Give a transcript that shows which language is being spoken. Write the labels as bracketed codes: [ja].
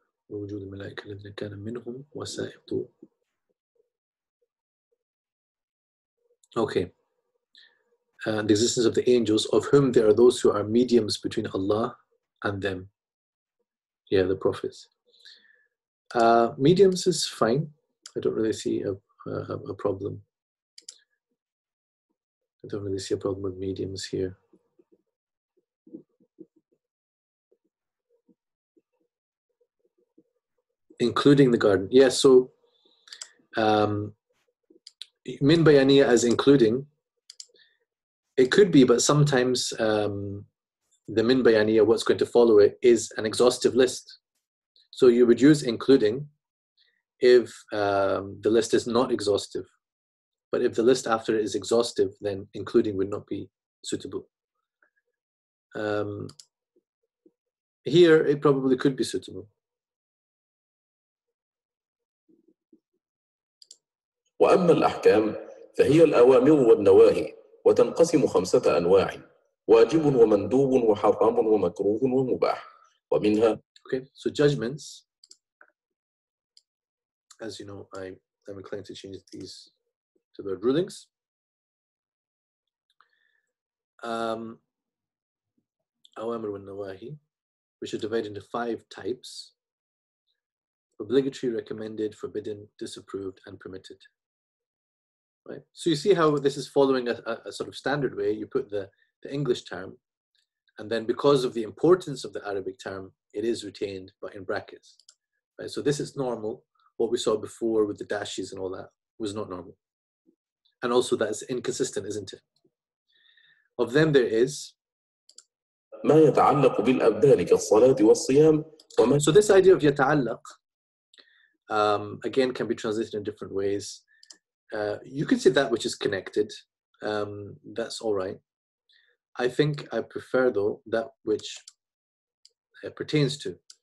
[ar] ووجود الملائكة الذين كان منهم وسائط. [en] Okay. The existence of the angels, of whom there are those who are mediums between Allah and them. Yeah, the prophets. Mediums is fine. I don't really see a problem. I don't really see a problem with mediums here. Including the garden. Yeah, so min bayaniya as including, it could be, but sometimes the min bayaniya, what's going to follow it, is an exhaustive list. So you would use including if the list is not exhaustive. But if the list after it is exhaustive, then including would not be suitable. Here, it probably could be suitable. [ar] وأما الأحكام فهي الأوامر والنواهي وتنقسم 5 أنواع: واجب ومندوب وحرام ومكروه ومباح ومنها. [en] Okay, so judgments, as you know, I'm inclined to change these to the rulings. Awamir wa nawahi, which are divided into 5 types: obligatory, recommended, forbidden, disapproved, and permitted. Right. So you see how this is following a sort of standard way. You put the English term, and then because of the importance of the Arabic term, it is retained, but in brackets. Right. So this is normal. What we saw before with the dashes and all that was not normal. And also that's inconsistent, isn't it? Of them there is. [ar] ما يتعلق بالأبدان كالصلاة والصيام. [en] So this idea of يتعلق, again, can be translated in different ways. You could say that which is connected. That's all right. I think I prefer, though, that which pertains to.